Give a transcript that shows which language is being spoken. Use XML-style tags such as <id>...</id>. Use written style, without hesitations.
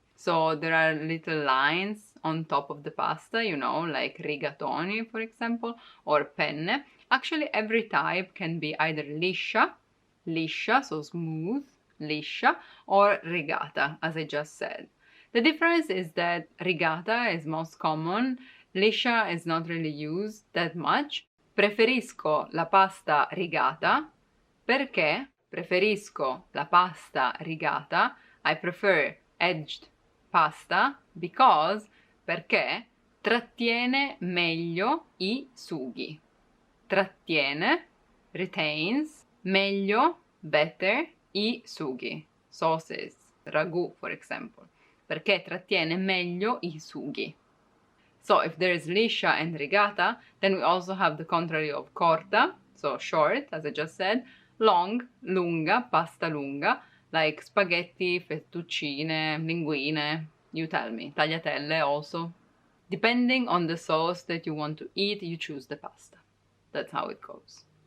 <en>So there are little lines on top of the pasta, you know, like rigatoni, for example, or penne. Actually, every type can be either liscia, so smooth, liscia, or rigata, as I just said. The difference is that rigata is most common, liscia is not really used that much.</en> <it>Preferisco la pasta rigata perché preferisco la pasta rigata.</it> <en>I prefer edged pasta because</en> <it>perché trattiene meglio I sughi. Trattiene, retains, meglio, better, I sughi.</it> <en>Sauces, ragù, for example.</en> <it>Perché trattiene meglio I sughi.</it> <en>So if there is liscia and rigata, then we also have the contrary of corta, so short, as I just said, long, lunga, pasta lunga, like spaghetti, fettuccine, linguine, you tell me, tagliatelle also. Depending on the sauce that you want to eat, you choose the pasta. That's how it goes.</en>